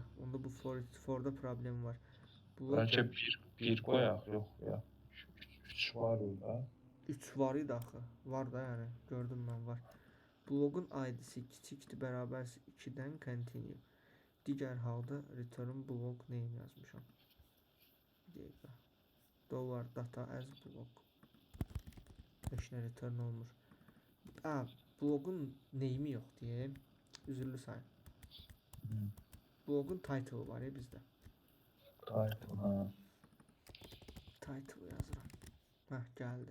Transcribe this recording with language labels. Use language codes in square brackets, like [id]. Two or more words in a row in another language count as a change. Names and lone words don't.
[az] Onda bu for'da problem var. Bəlkə bir qoyaq, yox ya. 3 var orada. 3 var idi axı. Var da yəni. Gördüm mən var. Blogun ID-si kiçikdir, bərabərsə 2-dən continue. Digər halda [en] return blog name [az] yazmışam. Bir dəqiqə. [en] Dollar data as blog. [az] Heç nə return olmur. Blogun name'i yox deyim. Üzürlü sayın. Blogun title var ya bizdə. Title, ha. Title yazıram. Gəldi.